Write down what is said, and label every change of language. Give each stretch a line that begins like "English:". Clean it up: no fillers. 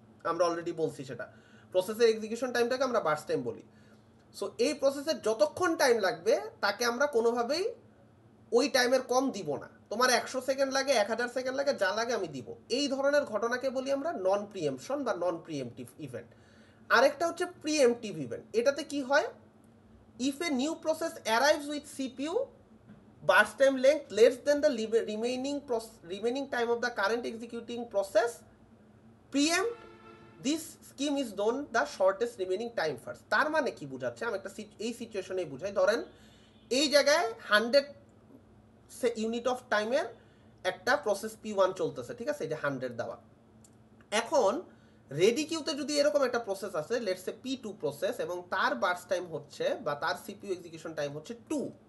Bangla: আমরা অলরেডি বলছি সেটা, প্রসেসের এক্সিকিউশন টাইমটাকে আমরা বার্স্ট টাইম বলি। সো এই প্রসেসের যতক্ষণ টাইম লাগবে তাকে আমরা কোনোভাবেই ওই টাইমের কম দিব না। তোমার 100 সেকেন্ড লাগে, 1000 সেকেন্ড লাগে, যা লাগে আমি দিব। এই ধরনের ঘটনাকে বলি আমরা নন প্রিএমশন বা নন প্রিএমটিভ ইভেন্ট। আরেকটা হচ্ছে প্রিএমটিভ ইভেন্ট। এটাতে কি হয়,
English: If a new process arrives with CPU burst time length less than the remaining time of the current executing process, preempt this scheme is known the shortest remaining time first.
Bangla: তার মানে কি বোঝাচ্ছে, আমি একটা এই সিচুয়েশনেই বুঝাই। ধরেন এই জায়গায় 100 ইউনিট অফ টাইমের একটা প্রসেস P1 চলতেছে, ঠিক আছে, এই যে 100 দেওয়া। এখন রেডি কিউতে যদি এরকম একটা প্রসেস আছে, লেটস সে P2 প্রসেস, এবং তার বার্স্ট টাইম হচ্ছে বা তার সিপিইউ এক্সিকিউশন টাইম হচ্ছে 2।